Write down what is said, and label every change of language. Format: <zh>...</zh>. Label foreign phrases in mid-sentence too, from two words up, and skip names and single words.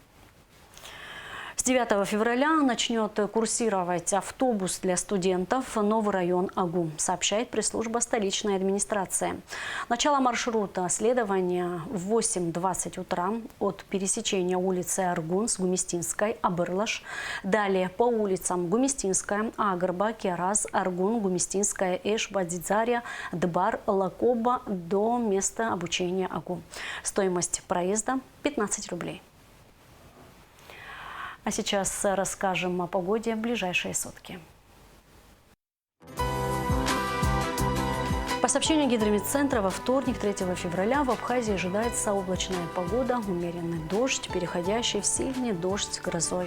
<ru>С 9 февраля начнет курсировать автобус для студентов «Новый район АГУ», сообщает пресс-служба столичной администрации. Начало маршрута следования в 8:20 утра от пересечения улицы Аргун с Гумистинской, Абырлаш. Далее по улицам Гумистинская, Агрба, Кераз, Аргун, Гумистинская, Эш, Бадзидзария, Дбар, Лакоба до места обучения АГУ. Стоимость проезда – 15 рублей. А сейчас расскажем о погоде в ближайшие сутки. По сообщению Гидрометцентра, во вторник, 3 февраля, в Абхазии ожидается облачная погода, умеренный дождь, переходящий в сильный дождь с грозой.</ru>